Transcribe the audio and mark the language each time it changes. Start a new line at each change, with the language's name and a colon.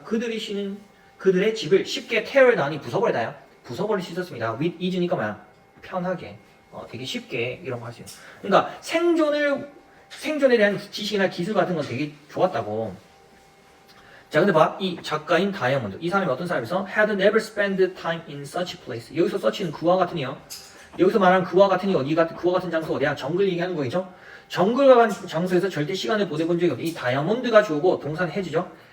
Korean: 그들이 쉬는 그들의 집을 쉽게 tear down이 부숴버리나요? 부숴버릴 수 있었습니다. with ease니까 뭐야? 편하게. 되게 쉽게 이런 거 할 수 있는. 그러니까 생존에 대한 지식이나 기술 같은 건 되게 좋았다고. 자, 근데 봐. 이 작가인 다이아몬드. 이 사람이 어떤 사람이서?
English: had never spent time in such a place.
Korean: 여기서 such는 그와 같으니요. 여기서 말하는 그와 같으니 그와 같은 장소 어디야? 정글 얘기하는 거겠죠? 정글 같은 장소에서 절대 시간을 보내본 적이 없다. 이 다이아몬드가 주어고 동사는 has죠.